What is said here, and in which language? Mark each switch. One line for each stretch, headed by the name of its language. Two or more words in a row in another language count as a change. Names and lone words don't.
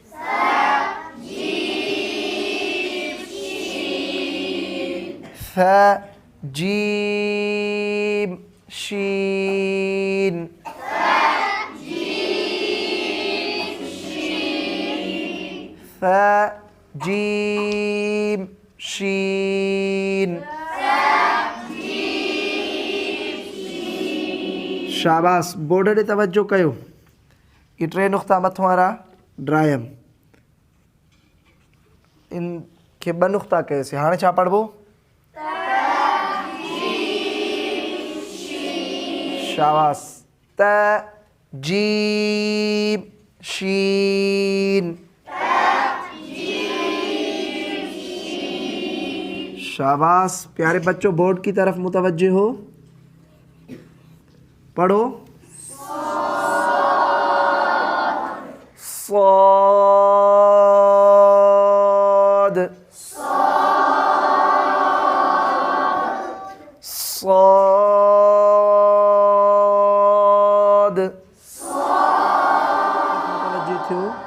Sindhi: फ जीम शीन। फ जीम शीन। शाबाश, बोर्ड ॾे तवज्जो कयो। ये टे नुक़्ता मथों वारा ड्रायम, इन खे ॿ नुक़्ता कयोसीं। हाणे छा पढ़बो? शाबाश। त जीम शीन।
Urdu: شاباش پیارے بچو، بورڈ کی طرف متوجہ ہو.
Sindhi: पढ़ो। صاد صاد متوجه थियो।